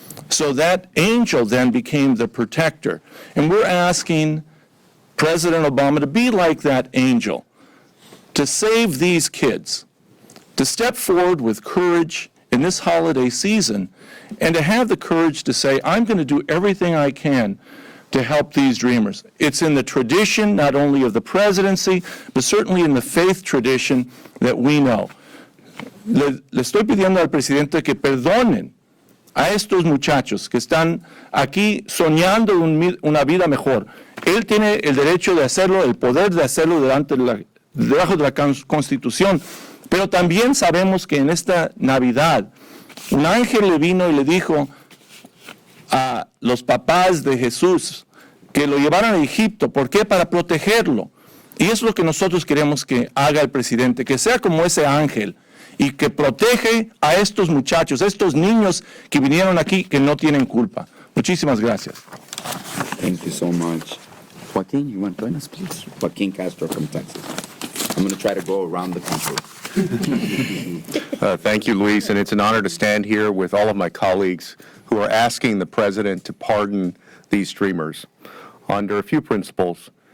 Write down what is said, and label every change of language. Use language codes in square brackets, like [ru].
[en] So that angel then became the protector. And we're asking President Obama to be like that angel, to save these kids, to step forward with courage in this holiday season, and to have the courage to say, I'm going to do everything I can to help these dreamers. It's in the tradition, not only of the presidency, but certainly in the faith tradition that we know. [es] Le estoy pidiendo al presidente que perdonen a estos muchachos que están aquí soñando una vida mejor. Él tiene el derecho de hacerlo, el poder de hacerlo debajo de la Constitución, pero también sabemos que en esta Navidad un ángel le vino y le dijo a los papás de Jesús que lo llevaran a Egipto. ¿Por qué? Para protegerlo. Y es lo que nosotros queremos que haga el presidente, que sea como ese ángel y que protege a estos muchachos, a estos niños que vinieron aquí que no tienen culpa. Muchísimas gracias. [en] Thank you so much. Joaquin, you want to join us, please? Joaquin Castro from Texas. I'm going to try to go around the country. Thank you, Luis, and it's an honor to stand here with all of my colleagues who are asking the president to pardon these dreamers under a few principles.